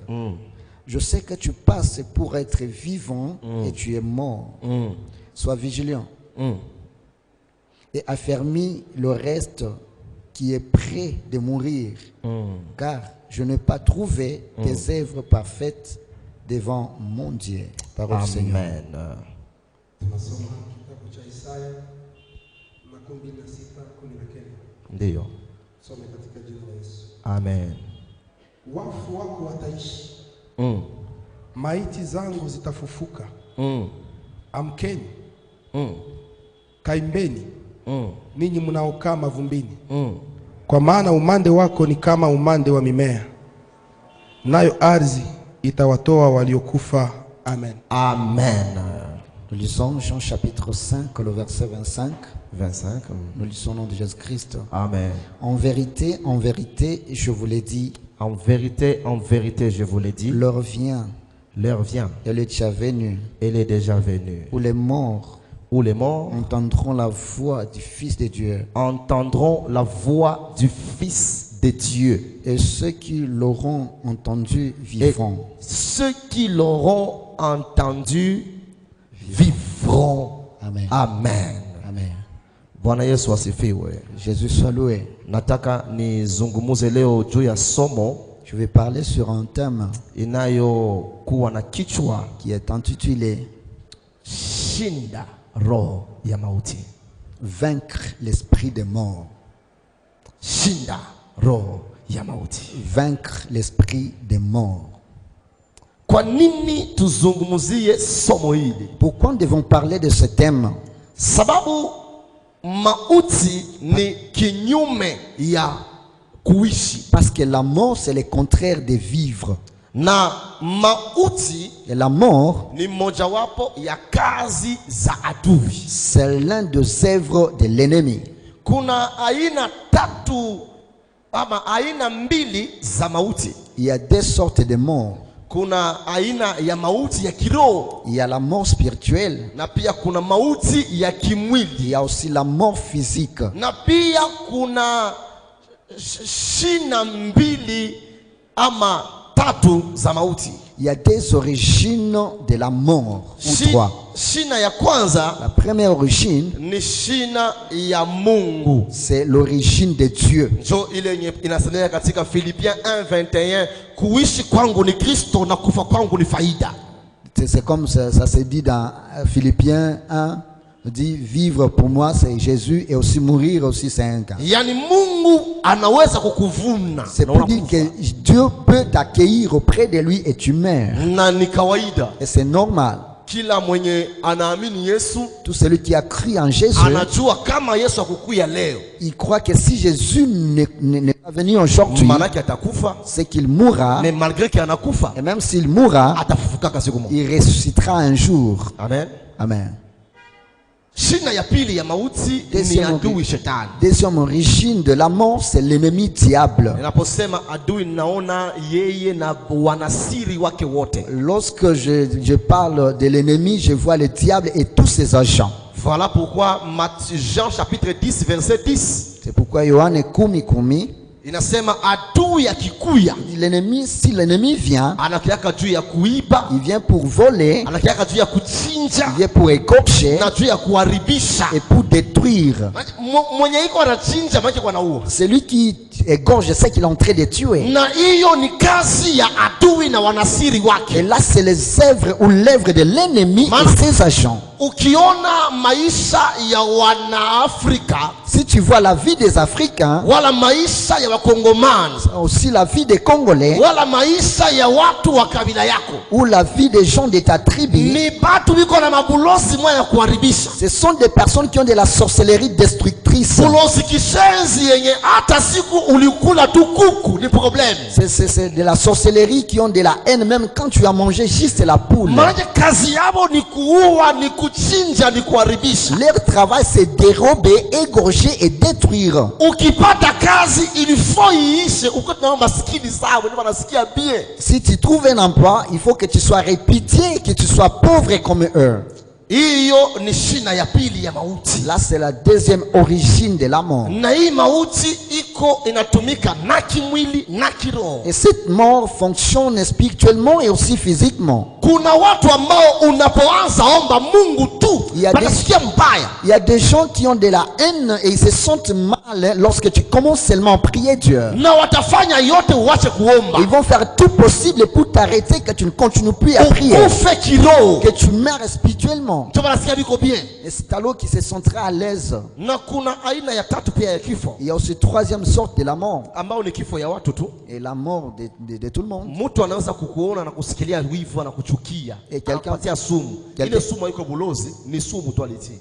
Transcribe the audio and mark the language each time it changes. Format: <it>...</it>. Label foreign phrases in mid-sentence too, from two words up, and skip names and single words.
<fr>Je sais que tu passes pour être vivant et tu es mort. Sois vigilant et affermis le reste qui est prêt de mourir. Car je n'ai pas trouvé tes œuvres parfaites devant mon Dieu. Parole du Seigneur.</fr> <sw>Amen. Ndiyo. Amen. Wafu wako wataishi. Maiti zangu zitafufuka. Amkeni. Kaimbeni. Ninyi mnaokaa mavumbini. Kwa maana umande wako ni kama umande wa mimea. Nayo ardhi itawatoa waliokufa. Amen. Amen.</sw> <fr>Nous lisons Jean chapitre 5, le verset 25. 25. Nous lisons au nom de Jésus-Christ. Amen. En vérité, je vous l'ai dit. En vérité, je vous l'ai dit. L'heure vient. L'heure vient. Elle est déjà venue. Elle est déjà venue. Où les morts entendront la voix du Fils de Dieu. Entendront la voix du Fils de Dieu. Et ceux qui l'auront entendu vivront. Et ceux qui l'auront entendu vivront. Amen. Amen. Amen.</fr> <sw>Bwana Yesu asifiwe.</sw> <fr>Jésus soit loué.</fr> <sw>Nataka nizungumuze leo juu ya somo.</sw> <fr>Je vais parler sur un thème</fr> <sw>inayokuwa na kichwa</sw> <fr>qui est intitulé</fr> <sw>Shinda roho ya mauti.</sw> <fr>Vaincre l'esprit de mort.</fr> <sw>shinda roho ya mauti.</sw> <fr>Vaincre l'esprit des morts.</fr> <sw>Kwa nini tuzungumzie somo hili?</sw> <fr>Pourquoi nous devons parler de ce thème?</fr> <sw>Sababu mauti ni kinyume ya kuishi.</sw> <fr>Parce que la mort, c'est le contraire de vivre.</fr> <sw>Na mauti</sw> <fr>Et la mort,</fr> <sw>ni mojawapo ya kazi za adui.</sw> <fr>c'est l'un des œuvres de l'ennemi.</fr> <sw>Kuna aina tatu ama aina mbili za mauti.</sw> <fr>Il y a deux sortes de morts.</fr> <sw>Kuna aina ya mauti ya kiroho,</sw> <fr>Il y a la mort spirituelle.</fr> <sw>na pia kuna mauti ya</sw> <fr>Il</fr> <sw>kimwili,</sw> <fr>y a aussi la mort physique.</fr> <sw>na pia kuna shina mbili ama tatu za mauti.</sw> <fr>Il y a deux origines de la mort, ou trois.</fr> <sw>Shina ya kwanza</sw> <fr>La première origine,</fr> <sw>ni shina ya Mungu.</sw> <fr>c'est l'origine de Dieu.</fr> <sw>Njo ile yenye inasemeka katika Philippiens 1:21, kuishi kwangu ni Kristo na kufa kwangu ni faida.</sw> <fr>C'est comme ça se dit dans Philippiens 1, on dit vivre pour moi c'est Jésus et aussi mourir aussi c'est un cas.</fr> <sw>Yani Mungu anaweza kukuvuna.</sw> <fr>C'est pour dire que Dieu peut t'accueillir auprès de lui et tu meurs.</fr> <sw>Na ni kawaida.</sw> <fr>Et c'est normal.</fr> <sw>Kila mwenye anaamini Yesu</sw> <fr>Tout celui qui a cru en Jésus,</fr> <sw>anajua kama Yesu akukuya leo,</sw> <fr>il croit que si Jésus n'est pas venu aujourd'hui,</fr> <sw>manake atakufa,</sw> <fr>c'est qu'il mourra. mais malgré qu'il anakufa Et même s'il mourra,</fr> <sw>atafufukaka siku moja.</sw> <fr>il ressuscitera un jour.</fr> <sw>Amen.</sw> <fr>Amen.</fr> <sw>Shina ya pili ya mauti ni adui shetani.</sw> <fr>Deuxième origine de la mort, c'est l'ennemi diable.</fr> <sw>Ninaposema adui, naona yeye na wanasiri wake wote.</sw> <fr>Lorsque je parle de l'ennemi, je vois le diable et tous ses agents. Voilà pourquoi Jean chapitre 10 verset 10 C'est pourquoi Yohane kumi</fr> <sw>inasema adui akikuya,</sw> <fr>l'ennemi, si l'ennemi vient,</fr> <sw>anakiaka juu ya kuiba,</sw> <fr>il vient pour voler,</fr> <sw>anakiaka juu ya kuchinja,</sw> <fr>il vient pour écorcher</fr> <sw>na juu ya kuharibisha.</sw> <fr>et pour détruire.</fr> <sw>Mwenye iko anachinja maana kwa naua.</sw> <fr>Celui qui égorge, c'est qu'il est en train de tuer.</fr> <sw>Na hiyo ni kazi ya adui na wanasiri</sw> <fr>Et</fr> <sw>wake.</sw> <fr>là, c'est les œuvres ou l'œuvre de l'ennemi et ses agents.</fr> <sw>Ukiona maisha ya Wanaafrika</sw> <fr>Si tu vois la vie des Africains,</fr> <sw>wala maisha ya Wakongomani</sw> <fr>aussi la vie des Congolais,</fr> <sw>wala maisha ya watu wa kabila yako,</sw> <fr>ou la vie des gens de ta tribu,</fr> <sw>ni batu biko na mabulosi mwa ya kuharibisha.</sw> <fr>ce sont des personnes qui ont de la sorcellerie destructrice.</fr> <sw>Bulosi kishenzi yenye hata siku ulikula tu kuku ni problème.</sw> <fr>C'est de la sorcellerie qui ont de la haine, même quand tu as mangé juste la poule.</fr> <sw>Maana kazi yabo ni kuua, ni kuchinja, ni kuharibisha.</sw> <fr>Leur travail, c'est dérober, égorger et détruire.</fr> <sw>Ukipata kazi</sw> <fr>il faut</fr> <sw>iishe, ukutana maskini sawa, ni wanasikia bien.</sw> <fr>Si tu trouves un emploi, il faut que tu sois répété, que tu sois pauvre comme eux.</fr> <sw>Hiyo ni shina ya pili ya mauti.</sw> <fr>Là, c'est la deuxième origine de la mort.</fr> <sw>Na hii mauti iko inatumika na kimwili na kiroho.</sw> <fr>Et cette mort fonctionne spirituellement et aussi physiquement.</fr> <sw>Kuna watu ambao unapoanza omba Mungu tu wanasikia mbaya.</sw> <fr>Il y a des gens qui ont de la haine et ils se sentent mal lorsque tu commences seulement à prier Dieu.</fr> <sw>Na watafanya yote uache kuomba.</sw> <fr>Ils vont faire tout possible pour t'arrêter, que tu ne continues plus à prier,</fr> <sw>Ukufe kiroho.</sw> <fr>que tu meurs spirituellement.</fr> <sw>Ndio wanasikia biko bien.</sw> <fr>Et c'est alors qu'il se sentira à l'aise.</fr> <sw>Na kuna aina ya tatu pia ya kifo,</sw> <fr>Il y a aussi troisième sorte de la mort.</fr> <sw>ambao ni kifo ya watu tu.</sw> <fr>Et la mort de tout le monde.</fr> <sw>Mtu anaweza kukuona na kusikilia wivu na kuchukia, anakupatia sumu. Ile sumu haiko bulozi, ni sumu tu alitii.</sw>